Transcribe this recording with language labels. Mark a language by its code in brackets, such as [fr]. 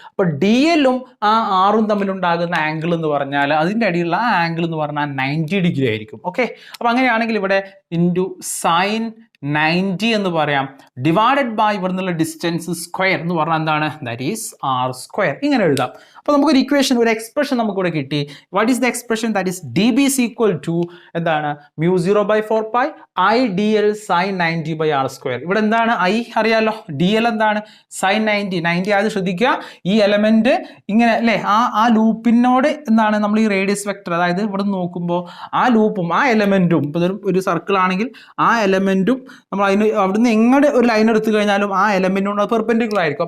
[ml] അപ്പോൾ DL-ഉം ആ R-ഉം തമ്മിലുണ്ടാകുന്ന ആംഗിൾ എന്ന് പറഞ്ഞാൽ, അതിൻ്റെ അടിയിലുള്ള ആ ആംഗിൾ എന്ന് പറഞ്ഞാൽ 90 ഡിഗ്രി ആയിരിക്കും. ഓക്കെ, അപ്പോൾ അങ്ങനെയാണെങ്കിൽ ഇവിടെ ഇൻറ്റു സൈൻ 90 എന്ന് പറയാം, [en] divided by [ml] ഇവിടെ നിന്നുള്ള ഡിസ്റ്റൻസ് സ്ക്വയർ എന്ന് പറഞ്ഞാൽ എന്താണ്? [en] That is R². [ml] ഇങ്ങനെ എഴുതാം. അപ്പോൾ നമുക്കൊരു ഇക്വേഷൻ, ഒരു എക്സ്പ്രഷൻ നമുക്കിവിടെ കിട്ടി. [en] What is the expression? That is dB is equal to എന്താണ്? mu0/4π I dl sin 90/R². [ml] ഇവിടെ എന്താണ്? I അറിയാലോ, dl എന്താണ്? sin 90 ആയത് ശ്രദ്ധിക്കുക. ഈ എലമെന്റ് ഇങ്ങനെ അല്ലേ, ആ ലൂപ്പിനോട് എന്താണ്, നമ്മൾ ഈ റേഡിയസ് വെക്ടർ, അതായത് ഇവിടെ നോക്കുമ്പോൾ ആ ലൂപ്പും ആ എലമെന്റും, ഇപ്പോൾ ഒരു സർക്കിൾ ആണെങ്കിൽ ആ എലമെന്റും നമ്മൾ അവിടുന്ന് എങ്ങോട്ട് ഒരു ലൈൻ എടുത്തു കഴിഞ്ഞാലും ആ എലമെന്റിനോട് പെർപെൻഡിക്കുലർ ആയിരിക്കും.